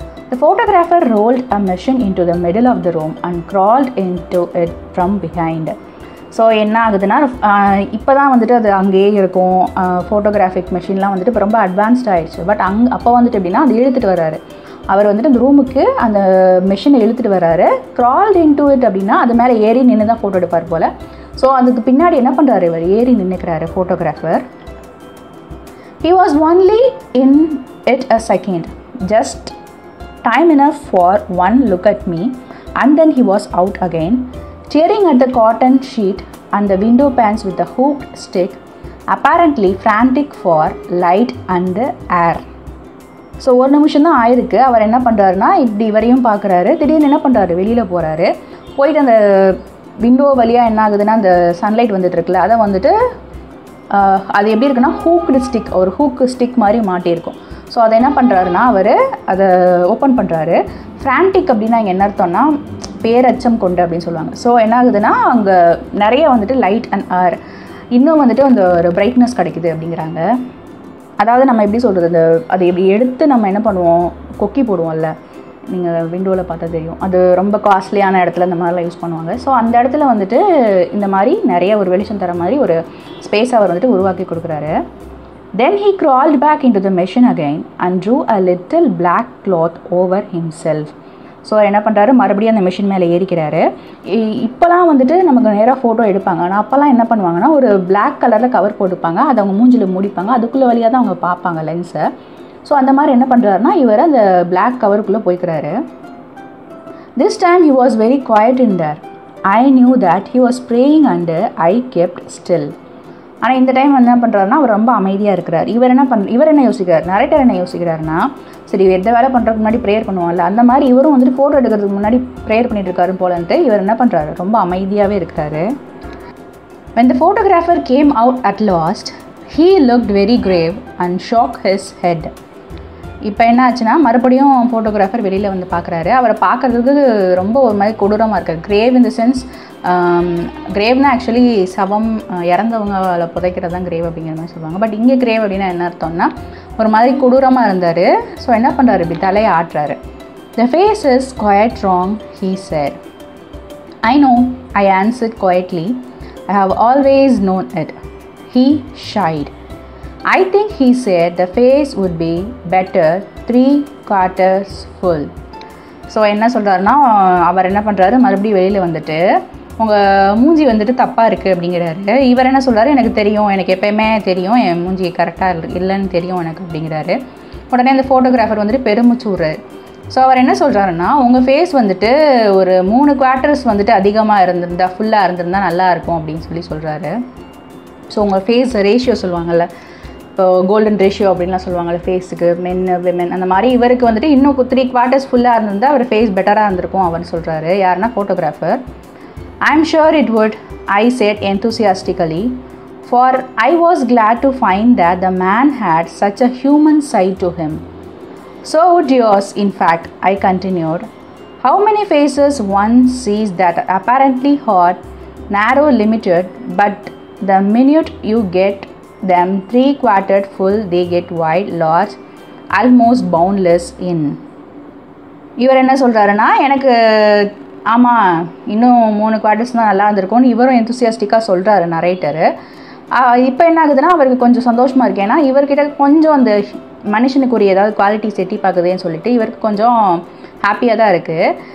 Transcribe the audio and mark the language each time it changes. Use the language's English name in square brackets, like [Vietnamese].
[English] The photographer rolled a machine into the middle of the room and crawled into it from behind. [Tamil] So என்ன ஆகுதுன்னா, இப்போ தான் வந்துட்டு அது அங்கேயே இருக்கும். ஃபோட்டோகிராஃபிக் மெஷின்லாம் வந்துட்டு இப்போ ரொம்ப அட்வான்ஸ்ட் ஆகிடுச்சு. பட் அப்போ வந்துட்டு எப்படின்னா அது இழுத்துட்டு வர்றாரு. அவர் வந்துட்டு அந்த ரூமுக்கு அந்த மெஷினை இழுத்துட்டு வர்றாரு. [English] crawled into it [Tamil] அப்படின்னா அது மேலே ஏறி நின்று தான் ஃபோட்டோ எடுப்பார் போல். ஸோ அதுக்கு பின்னாடி என்ன பண்ணுறாரு, இவர் ஏறி நின்றுக்கிறாரு photographer. [English] He was only in it a second, just time enough for one look at me, and then he was out again, tearing at the cotton sheet and the window panes with a hooked stick, apparently frantic for light and air. [Tamil] So ஒரு நிமிஷம் தான் ஆயிருக்கு. அவர் என்ன பண்ணுறாருனா, இப்படி இவரையும் பார்க்குறாரு. திடீர்னு என்ன பண்ணுறாரு, வெளியில் போகிறாரு. போயிட்டு அந்த விண்டோ வழியாக என்ன ஆகுதுன்னா, அந்த சன்லைட் வந்துட்டு இருக்குல்ல, அதை வந்துட்டு அது எப்படி இருக்குன்னா ஹூக்டு ஸ்டிக், ஒரு ஹூக்கு ஸ்டிக் மாதிரி மாட்டியிருக்கும். ஸோ அதை என்ன பண்ணுறாருனா அவர் அதை ஓப்பன் பண்ணுறாரு. ஃப்ரான்டிக் அப்படின்னா இங்கே என்ன அர்த்தம்னா பேரச்சம் கொண்டு அப்படின்னு சொல்லுவாங்க. ஸோ என்ன ஆகுதுன்னா அங்கே நிறைய வந்துட்டு லைட் அண்ட் ஏர், இன்னும் வந்துட்டு அந்த ஒரு பிரைட்னஸ் கிடைக்குது அப்படிங்கிறாங்க. அதாவது நம்ம எப்படி சொல்கிறது, அந்த அதை எப்படி எடுத்து நம்ம என்ன பண்ணுவோம், கொக்கி போடுவோம்ல, நீங்கள் விண்டோவில் பார்த்தா தெரியும், அது ரொம்ப காஸ்ட்லியான இடத்துல இந்த மாதிரிலாம் யூஸ் பண்ணுவாங்க. ஸோ அந்த இடத்துல வந்துட்டு இந்த மாதிரி நிறைய ஒரு வெளிச்சம் தர மாதிரி ஒரு ஸ்பேஸ் அவர் வந்துட்டு உருவாக்கி கொடுக்குறாரு. [English] Then he crawled back into the machine again and drew a little black cloth over himself. [Tamil] So என்ன பண்ணுறாரு, மறுபடியும் அந்த மிஷின் மேலே ஏறிக்கிறாரு. இப்போலாம் வந்துட்டு நமக்கு நேராக ஃபோட்டோ எடுப்பாங்க. ஆனால் அப்போல்லாம் என்ன பண்ணுவாங்கன்னா ஒரு பிளாக் கலரில் கவர் போட்டுப்பாங்க, அதை அவங்க மூஞ்சில் மூடிப்பாங்க, அதுக்குள்ளே வழியாக தான் அவங்க பார்ப்பாங்க லென்ஸை. ஸோ அந்த மாதிரி என்ன பண்ணுறாருனா இவர் அந்த black கவருக்குள்ளே போய்க்கிறாரு. [English] This time he was very quiet in there. I knew that he was praying and I kept still. [Tamil] ஆனால் இந்த டைம் என்ன பண்ணுறாருனா அவர் ரொம்ப அமைதியாக இருக்கிறார். இவர் என்ன யோசிக்கிறார், நரேட்டர் என்ன யோசிக்கிறாருன்னா, சரி எந்த வேலை பண்ணுறதுக்கு முன்னாடி ப்ரேயர் பண்ணுவோம்ல, அந்த மாதிரி இவரும் வந்துட்டு ஃபோட்டோ எடுக்கிறதுக்கு முன்னாடி ப்ரேயர் பண்ணிட்டு இருக்காரு போலன்ட்டு இவர் என்ன பண்ணுறாரு, ரொம்ப அமைதியாகவே இருக்கிறாரு. [English] When the photographer came out at last, he looked very grave and shook his head. [Tamil] இப்போ என்ன ஆச்சுன்னா மறுபடியும் ஃபோட்டோகிராஃபர் வெளியில் வந்து பார்க்குறாரு. அவரை பார்க்குறதுக்கு ரொம்ப ஒரு மாதிரி கொடூரமாக இருக்கார். Grave in the sense, கிரேவ்னா actually சவம், இறந்தவங்களை புதைக்கிறது தான் கிரேவ் அப்படிங்கிற மாதிரி சொல்லுவாங்க. பட் இங்கே கிரேவ் அப்படின்னா என்ன அர்த்தம்னா ஒரு மாதிரி கொடூரமாக இருந்தார். ஸோ என்ன பண்ணுறாரு, இப்படி தலையை ஆட்டுறாரு. [English] The face is quite wrong, he said. I know, I answered quietly. I have always known it. He shied. I think he said the face would be better 3/4 full. [Tamil] So என்ன சொல்கிறாருன்னா, அவர் என்ன பண்ணுறாரு, மறுபடியும் வெளியில் வந்துட்டு உங்கள் மூஞ்சி வந்துட்டு தப்பாக இருக்குது அப்படிங்கிறாரு. இவர் என்ன சொல்கிறாரு, எனக்கு தெரியும், எனக்கு எப்போயுமே தெரியும், என் மூஞ்சி கரெக்டாக இல்லைன்னு தெரியும் எனக்கு அப்படிங்கிறாரு. உடனே அந்த ஃபோட்டோகிராஃபர் வந்துட்டு பெருமூச்சு விட்றாரு. ஸோ அவர் என்ன சொல்கிறாருன்னா, உங்கள் ஃபேஸ் வந்துட்டு ஒரு 3/4 வந்துட்டு அதிகமாக இருந்திருந்தா, ஃபுல்லாக இருந்திருந்தா நல்லாயிருக்கும் அப்படின்னு சொல்கிறாரு. ஸோ உங்கள் ஃபேஸ் ரேஷியோ சொல்லுவாங்கள்ல, இப்போ கோல்டன் ரேஷியோ அப்படின்லாம் சொல்லுவாங்கள்ல ஃபேஸுக்கு, மென் விமென், அந்த மாதிரி இவருக்கு வந்துட்டு இன்னும் 3/4 ஃபுல்லாக இருந்திருந்தால் அவர் ஃபேஸ் பெட்டராக இருந்திருக்கும் அவர்னு சொல்கிறாரு. யாருன்னா photographer. [English] I am sure it would, I said enthusiastically, for I was glad to find that the man had such a human side to him. So would yours, in fact, I continued. How many faces one sees that are apparently hot, narrow, limited, but the minute you get them 3/4 full, they get wide, large, almost boundless in. [Tamil] இவர் என்ன சொல்கிறாருன்னா, எனக்கு ஆமாம் இன்னும் 3/4 தான் நல்லா இருந்திருக்கும்னு இவரும் எந்தூசியாஸ்டிக்காக சொல்கிறாரு நரேட்டரு. இப்போ என்ன ஆகுதுன்னா அவருக்கு கொஞ்சம் சந்தோஷமாக இருக்கு. ஏன்னா இவர்கிட்ட கொஞ்சம் அந்த மனுஷனுக்குரிய ஏதாவது குவாலிட்டிஸ் எட்டி பார்க்குதுன்னு சொல்லிட்டு இவருக்கு கொஞ்சம் ஹாப்பியாக தான் இருக்குது.